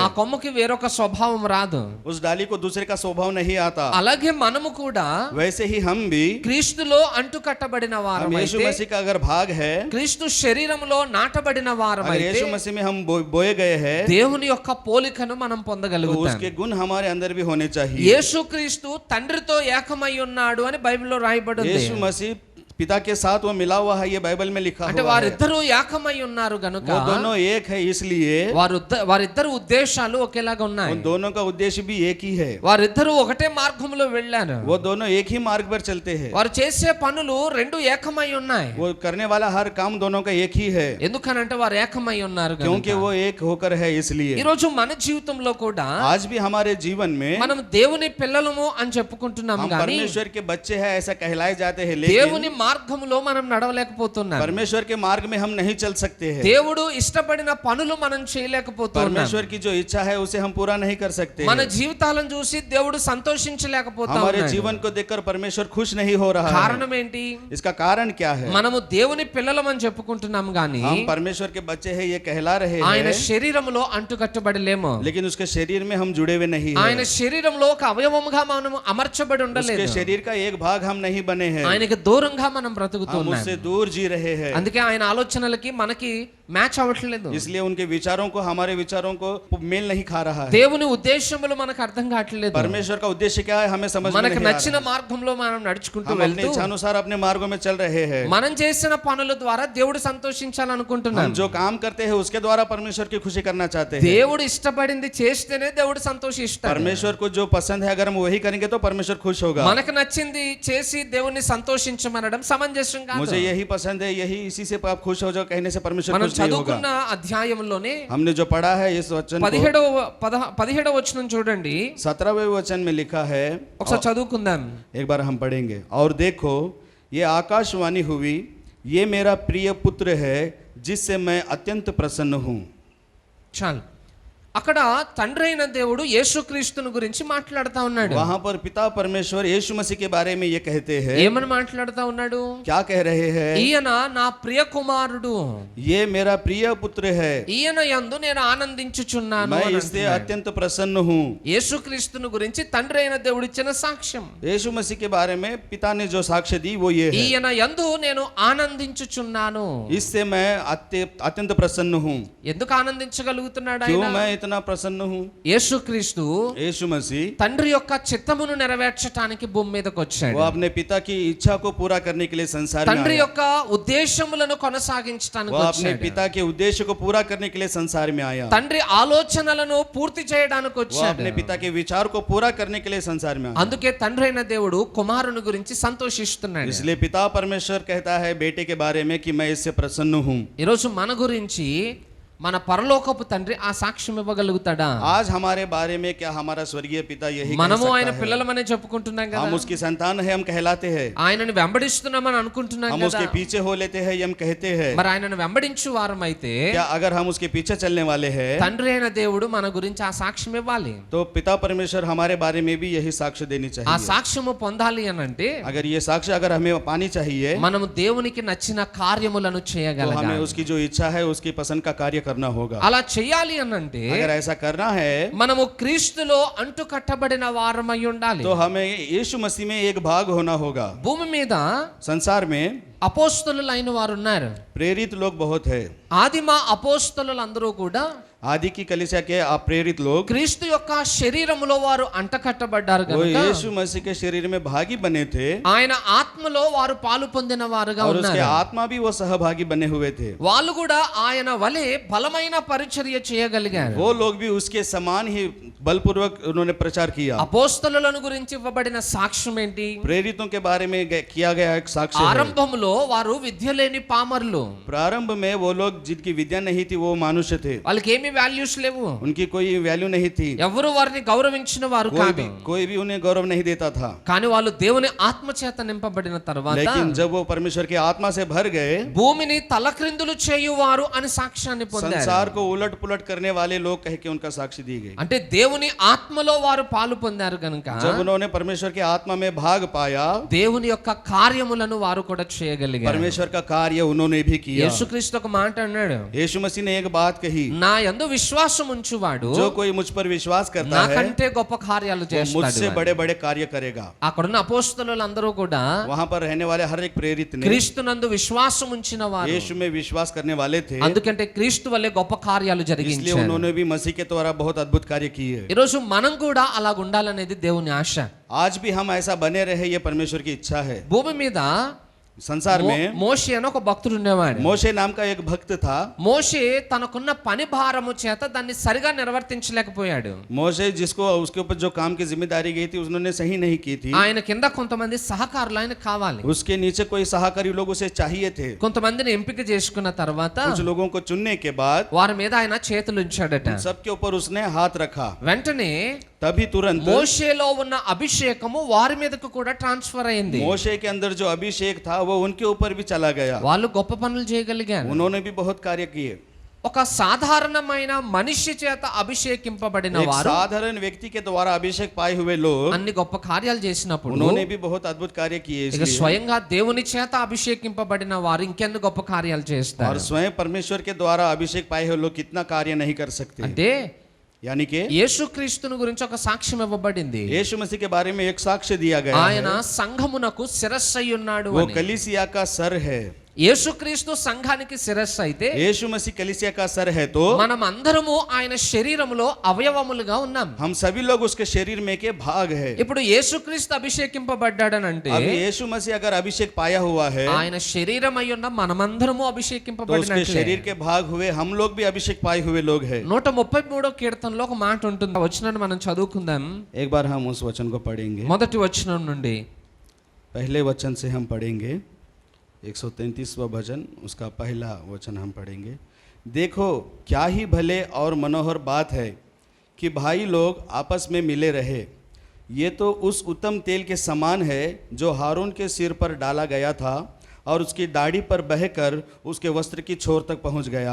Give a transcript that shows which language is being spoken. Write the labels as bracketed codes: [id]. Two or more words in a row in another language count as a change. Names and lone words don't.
[te] ఆ కొమ్మకి వేరొక స్వభావం రాదు. [hi] उस डाली को दूसरे का स्वभाव नहीं आता। [te] అలాగే మనము కూడా [hi] वैसे ही हम भी, [te] క్రీస్తులో అంటుకట్టబడిన [hi] हम [te] వారమైతే, [hi] यीशु मसीह का अगर भाग है, [te] క్రీస్తు శరీరములో నాటబడిన [hi] अगर [te] వారమైతే [hi] यीशु मसीह में हम बोए गए हैं, [te] దేవుని యొక్క పోలికను మనం [hi] तो [te] పొందగలుగుతాం. [hi] उसके गुण हमारे अंदर भी होने चाहिए। [te] యేసుక్రీస్తు తండ్రితో ఏకమై ఉన్నాడు అని బైబిల్లో రాయబడి ఉంది. [hi] यीशु मसीह पिता के साथ वो मिला हुआ है, ये बाइबल में लिखा [te] అంటే [hi] हुआ है। [te] వారిద్దరూ ఏకమై ఉన్నారు గనుక [hi] वो दोनों एक है, इसलिए [te] వారిద్దరు ఉద్దేశాలు ఒకేలాగా ఉన్నాయి. [hi] उन दोनों का उद्देश्य भी एक ही है। [te] వారిద్దరూ ఒకటే మార్గంలో వెళ్ళారు. [hi] वो दोनों एक ही मार्ग पर चलते हैं। [te] వారు చేసే పనులు రెండు ఏకమై ఉన్నాయి. [hi] वो करने वाला हर काम दोनों का एक ही है, [te] ఎందుకనంటే వారు ఏకమై ఉన్నారు [hi] क्योंकि [te] గనుక. [hi] वो एक होकर है। इसलिए [te] ఈ రోజు మన జీవితంలో కూడా [hi] आज भी हमारे जीवन में [te] మనం దేవుని పిల్లలము అని చెప్పుకుంటున్నాం [hi] हम [te] కానీ [hi] परमेश्वर के बच्चे हैं ऐसा कहलाए जाते हैं, लेकिन [te] దేవుని మార్గములో మనం నడవలేకపోతున్నాం. [hi] परमेश्वर के मार्ग में हम नहीं चल सकते हैं। [te] దేవుడు ఇష్టపడిన పనులు మనం చేయలేకపోతున్నాం. [hi] परमेश्वर की जो इच्छा है उसे हम पूरा नहीं कर सकते [te] మన [hi] हैं। [te] జీవితాలను చూసి దేవుడు సంతోషించలేకపోతున్నాడు. [hi] हमारे जीवन को देखकर परमेश्वर खुश नहीं हो रहा है। [te] కారణం ఏంటి? [hi] इसका कारण क्या है? [te] మనము దేవుని పిల్లలమని చెప్పుకుంటున్నాం గాని [hi] हम परमेश्वर के बच्चे हैं ये कहला रहे [te] ఆయన [hi] हैं, [te] శరీరములో అంటుకట్టబడలేము. [hi] लेकिन उसके शरीर में हम जुड़े हुए नहीं [te] ఆయన [hi] हैं। [te] శరీరంలో ఒక అవయవముగా మనం అమర్చబడి [hi] उसके [te] ఉండలేదు. [hi] शरीर का एक भाग हम नहीं बने हैं। [te] ఆయనకి దూరంగా మనం [hi] हम [te] బ్రతుకుతున్నాం. [hi] उससे दूर जी रहे हैं। [te] అందుకే ఆయన ఆలోచనలకి మనకి మ్యాచ్ అవ్వట్లేదు. [hi] इसलिए उनके विचारों को हमारे विचारों को मेल नहीं खा रहा है। [te] దేవుని ఉద్దేశములు మనకు అర్థం కావట్లేదు. [hi] परमेश्वर का उद्देश्य क्या है हमें समझ में [te] మనకు [hi] नहीं आ [te] నచ్చిన [hi] रहा। [te] మార్గంలో మనం నడుచుకుంటూ [hi] हम अपने [te] వెళ్తూ [hi] इच्छानुसार अपने मार्गों में चल रहे हैं। [te] మనం చేసిన పనుల ద్వారా దేవుడు సంతోషించాలనుకుంటున్నాం. [hi] हम जो काम करते हैं उसके द्वारा परमेश्वर की खुशी करना चाहते हैं। [te] దేవుడు ఇష్టపడింది చేస్తేనే దేవుడు సంతోషిస్తాడు. [hi] परमेश्वर को जो पसंद है अगर हम वही करेंगे तो परमेश्वर खुश होगा। [te] మనకు నచ్చింది చేసి దేవుణ్ణి సంతోషించమనడం సమంజసం కాదు. [hi] मुझे यही पसंद है, यही इसी से आप खुश हो जाओ कहने से परमेश्वर [te] మనం [hi] खुश नहीं होगा। [te] చదువుకున్న అధ్యాయంలోనే [hi] हमने जो पढ़ा है इस वचन को [te] 17వ వచనం చూడండి. [hi] 17वें वचन में लिखा है, [te] ఒకసారి చదువుకుందాం. [hi] एक बार हम पढ़ेंगे। और देखो ये आकाशवाणी हुई, ये मेरा प्रिय पुत्र है जिससे मैं अत्यंत प्रसन्न हूँ। [te] చాలు. అక్కడ తండ్రి అయిన దేవుడు యేసుక్రీస్తుని గురించి మాట్లాడుతా ఉన్నాడు. [hi] वहां पर पिता परमेश्वर यीशु मसीह के बारे में ये कहते हैं। [te] ఏమని మాట్లాడుతా ఉన్నాడు? [hi] क्या कह रहे हैं? [te] ఈయన నా ప్రియ కుమారుడు, [hi] ये मेरा प्रिय पुत्र है, [te] ఈయన యందు నేను ఆనందించుచున్నాను [hi] मैं [te] అని [hi] इससे [te] అంటున్నాడు. [hi] अत्यंत प्रसन्न हूँ। [te] యేసుక్రీస్తుని గురించి తండ్రి అయిన దేవుడు ఇచ్చిన సాక్ష్యం. [hi] यीशु मसीह के बारे में पिता ने जो साक्ष्य दी वो ये है, [te] ఈయన యందు నేను ఆనందించుచున్నాను. [hi] इससे मैं अत्यंत प्रसन्न हूँ। [te] ఎందుకు ఆనందించగలుగుతున్నాడు [hi] क्यों [te] ఆయన? [hi] मैं इतना प्रसन्न हूँ। [te] యేసుక్రీస్తు [hi] यीशु मसीह [te] తండ్రి యొక్క చిత్తమును నెరవేర్చడానికి భూమి మీదకి వచ్చాడు. [hi] वो अपने पिता की इच्छा को पूरा करने के लिए संसार में [te] తండ్రి [hi] आया। [te] యొక్క ఉద్దేశములను కొనసాగించడానికి [hi] वो अपने [te] వచ్చాడు. [hi] पिता के उद्देश्य को पूरा करने के लिए संसार में आया। [te] తండ్రి ఆలోచనలను పూర్తి చేయడానికి [hi] वो [te] వచ్చాడు. [hi] अपने पिता के विचार को पूरा करने के लिए संसार में आया। [te] అందుకే తండ్రి అయిన దేవుడు కుమారుని గురించి సంతోషిస్తున్నాడు. [hi] इसलिए पिता परमेश्वर कहता है बेटे के बारे में कि मैं इससे प्रसन्न हूँ। [te] ఈరోజు మన గురించి మన పరలోకపు తండ్రి ఆ సాక్ష్యం ఇవ్వగలుగుతాడా? [hi] आज हमारे बारे में क्या हमारा स्वर्गीय पिता यही कह [te] మనము [hi] सकता [te] ఆయన [hi] है? [te] పిల్లలమనే చెప్పుకుంటున్నాం [hi] हम [te] కదా, [hi] उसकी संतान है, हम कहलाते हैं। [te] ఆయనను వెంబడిస్తున్నామని అనుకుంటున్నాం [hi] हम [te] కదా. [hi] उसके पीछे हो लेते हैं, हम कहते हैं। [te] మరి ఆయనను వెంబడించు వారమైతే [hi] क्या अगर हम उसके पीछे चलने वाले हैं [te] తండ్రి అయిన దేవుడు మన గురించి ఆ సాక్ష్యం ఇవ్వాలి. [hi] तो पिता परमेश्वर हमारे बारे में भी यही साक्ष्य देनी [te] ఆ [hi] चाहिए। [te] సాక్ష్యము పొందాలి అని అంటే [hi] अगर ये साक्ष्य अगर हमें पानी चाहिए [te] మనము దేవునికి నచ్చిన కార్యములను [hi] तो [te] చేయగలగాలి. [hi] हमें उसकी जो इच्छा है उसकी पसंद का कार्य करना होगा। [te] అలా చేయాలి అని అంటే [hi] अगर ऐसा करना है [te] మనము క్రీస్తులో అంటు కట్టబడిన వారమై ఉండాలి. [hi] तो हमें यीशु मसीह में एक भाग होना होगा। [te] భూమి మీద [hi] संसार में [te] అపోస్తలులైన వారు ఉన్నారు. [hi] प्रेरित लोग बहुत है। [te] ఆదిమ అపోస్తలులందరూ కూడా [hi] आदि की कलीसिया के प्रेरित लोग [te] క్రీస్తు యొక్క శరీరములో వారు అంటకట్టబడ్డారు [hi] वो [te] కనుక [hi] यीशु मसीह के शरीर में भागी बने थे [te] ఆయన ఆత్మలో వారు పాలు పొందిన వారుగా [hi] और उसके [te] ఉన్నారు. [hi] आत्मा भी वो सहभागी बने हुए थे। [te] వాళ్ళు కూడా ఆయన వలె బలమైన పరిచర్య చేయగలిగారు. [hi] वो लोग भी उसके समान ही बलपूर्वक उन्होंने प्रचार किया। [te] అపోస్తలులను గురించి ఇవ్వబడిన సాక్ష్యం ఏంటి? [hi] प्रेरितों के बारे में किया गया एक साक्ष्य है। [te] ఆరంభములో వారు విద్య లేని పామరులు. [hi] प्रारंभ में वो लोग जिनकी विद्या नहीं थी वो मनुष्य थे, [te] వాళ్ళకి ఏమి వాల్యూస్ లేవు. [hi] उनकी कोई वैल्यू नहीं थी, [te] ఎవరు వారిని గౌరవించిన వారు కాదు. [hi] कोई भी उन्हें गौरव नहीं देता था। [te] కానీ వాళ్ళు దేవుని ఆత్మ చేత నింపబడిన తర్వాత [hi] लेकिन जब वो परमेश्वर की आत्मा से भर गए, [te] భూమిని తలక్రిందులు చేయువారు అని సాక్ష్యాన్ని పొందారు. [hi] संसार को उलट पुलट करने वाले लोग कह के उनका साक्षी दी गई। [te] అంటే దేవుని ఆత్మలో వారు పాలు పొందారు కనుక [hi] जब उन्होंने परमेश्वर की आत्मा में भाग पाया, [te] దేవుని యొక్క కార్యములను వారు కూడా చేయగలిగారు. [hi] परमेश्वर का कार्य उन्होंने भी किया। [te] యేసుక్రీస్తు ఒక మాట అన్నాడు, [hi] यीशु मसीह ने एक बात कही, [te] నా యందు విశ్వాసం ఉంచువాడు [hi] जो कोई मुझ पर विश्वास करता है [te] నాకంటే గొప్ప కార్యాలు [hi] वो [te] చేస్తాడు. [hi] मुझसे बड़े बड़े कार्य करेगा। [te] అక్కడున్న అపోస్తలులందరూ కూడా [hi] वहां पर रहने वाले हर एक प्रेरित ने [te] క్రీస్తునందు విశ్వాసం ఉంచిన వారు. [hi] यीशु में विश्वास करने वाले थे, [te] అందుకంటే క్రీస్తు వల్లే గొప్ప కార్యాలు [hi] इसलिए [te] జరిగించారు. [hi] उन्होंने भी मसीह के द्वारा बहुत अद्भुत कार्य किए। [te] ఈరోజు మనం కూడా అలా ఉండాలనేది దేవుని ఆశ. [hi] आज भी हम ऐसा बने रहे, ये परमेश्वर की इच्छा है। [te] భూమి మీద [hi] संसार में [te] మోషే అని ఒక భక్తుడు ఉండేవాడు. [hi] मोशे नाम का एक भक्त था। [te] మోషే తనకున్న పని భారము చేత దాన్ని సరిగా నిర్వర్తించలేకపోయాడు. [hi] मोशे जिसको उसके ऊपर जो काम की जिम्मेदारी गई थी उन्होंने सही नहीं की थी। [te] ఆయన కింద కొంతమంది సహకారులు ఆయన కావాలి. [hi] उसके नीचे कोई सहकारी लोग उसे चाहिए थे। [te] కొంతమందిని ఎంపిక చేసుకున్న తర్వాత [hi] कुछ लोगों को चुनने के बाद [te] వారి మీద ఆయన చేతులు ఉంచాడట. [hi] सबके ऊपर उसने हाथ रखा। [te] వెంటనే [hi] तभी तुरंत [te] మోషేలో ఉన్న అభిషేకము వారి మీదకు కూడా ట్రాన్స్ఫర్ అయింది. [hi] मोशे के अंदर जो अभिषेक था वो उनके ऊपर भी चला गया। [te] వాళ్ళు గొప్ప పనులు చేయగలిగారు. [hi] उन्होंने भी बहुत कार्य किए। [te] ఒక సాధారణమైన మనిషి చేత అభిషేకింపబడిన [hi] एक [te] వారు [hi] साधारण व्यक्ति के द्वारा अभिषेक पाए हुए लोग [te] అన్ని గొప్ప కార్యాలు చేసినప్పుడు [hi] उन्होंने भी बहुत अद्भुत कार्य किए। [te] ఇక [hi] इसलिए [te] స్వయంగా దేవుని చేత అభిషేకింపబడిన వారు ఇంకెందుకు గొప్ప కార్యాలు [hi] और [te] చేస్తారు? [hi] स्वयं परमेश्वर के द्वारा अभिषेक पाए हुए लोग कितना कार्य नहीं कर सकते। [te] అంటే [hi] यानी कि [te] యేసుక్రీస్తుని గురించి ఒక సాక్ష్యం ఇవ్వబడింది. [hi] यीशु मसीह के बारे में एक साक्ष्य दिया गया [te] ఆయన [hi] है। [te] సంఘమునకు శిరస్సు అయి ఉన్నాడు [hi] वो [te] అని. [hi] कलीसिया का सर है। [te] యేసుక్రీస్తు సంఘానికి శిరస్సు అయితే [hi] यीशु मसीह कलीसिया का सर है तो [te] మనం అందరము ఆయన శరీరములో అవయవములుగా ఉన్నాం. [hi] हम सभी लोग उसके शरीर में के भाग है। [te] ఇప్పుడు యేసుక్రీస్తు అభిషేకింపబడ్డాడనంటే [hi] अभी यीशु मसीह अगर अभिषेक पाया हुआ है [te] ఆయన శరీరం అయి ఉన్న మనమందరము [hi] तो उसके [te] అభిషేకింపబడినట్లే. [hi] शरीर के भाग हुए हम लोग भी अभिषेक पाए हुए लोग हैं। [te] 133వ కీర్తనలో ఒక మాట ఉంటుంది. ఆ వచనాన్ని మనం చదువుకుందాం. [hi] एक बार हम उस वचन को पढ़ेंगे। [te] మొదటి వచనం నుండి [hi] पहले वचन से हम पढ़ेंगे। 133वां भजन उसका पहला वचन हम पढ़ेंगे। देखो क्या ही भले और मनोहर बात है कि भाई लोग आपस में मिले रहे। ये तो उस उत्तम तेल के समान है जो हारून के सिर पर डाला गया था और उसकी दाढ़ी पर बहकर उसके वस्त्र की छोर तक पहुंच गया।